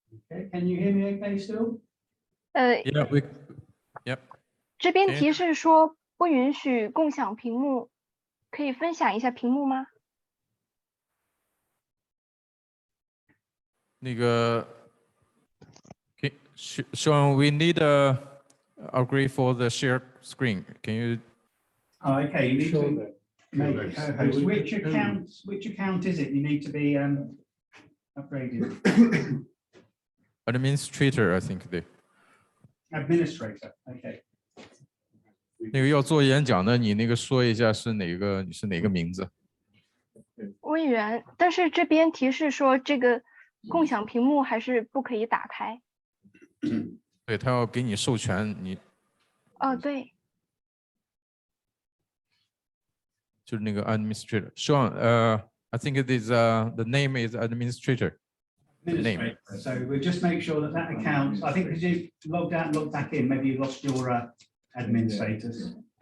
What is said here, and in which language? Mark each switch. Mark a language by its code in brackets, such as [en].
[en] Okay, can you hear me okay still? Yeah, yep. [zh] 这边提示说不允许共享屏幕，可以分享一下屏幕吗？ [en] 那个 Sean, we need agree for the shared screen. Can you? Oh, okay, you need to make co-host. Which account is it? You need to be upgraded. Administrator, I think they. Administrator. Okay. [zh] 那个要做演讲的，你那个说一下是哪个？你是哪个名字？委员，但是这边提示说这个共享屏幕还是不可以打开。对，他要给你授权，你哦，对。就是那个 administrator。 [en] Sean, I think it is the name is administrator. The name. So we'll just make sure that that account. I think because you logged out and logged back in, maybe you lost your admin status.